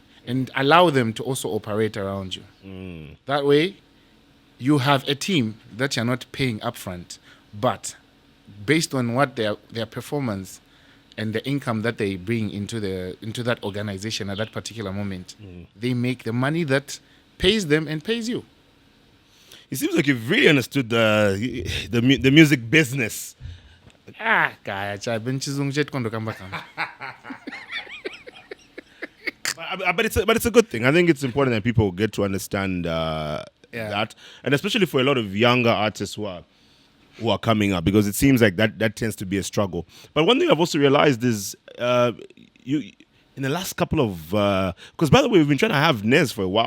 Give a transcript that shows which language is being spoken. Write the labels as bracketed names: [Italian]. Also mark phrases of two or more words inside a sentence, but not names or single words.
[English] And allow them to also operate around you. That way, you have a team that you're not paying upfront, but based on what their performance and the income that they bring into that organization at that particular moment, they make the money that pays them and pays you. It seems like you've really understood the music business. Kaya cha benchizung jet kondo kamba kamba. But it's a good thing. I think it's important that people get to understand that, and especially for a lot of younger artists who are coming up, because it seems like that tends to be a struggle. But one thing I've also realized is you in the last couple of because by the way, we've been trying to have Nez for a while.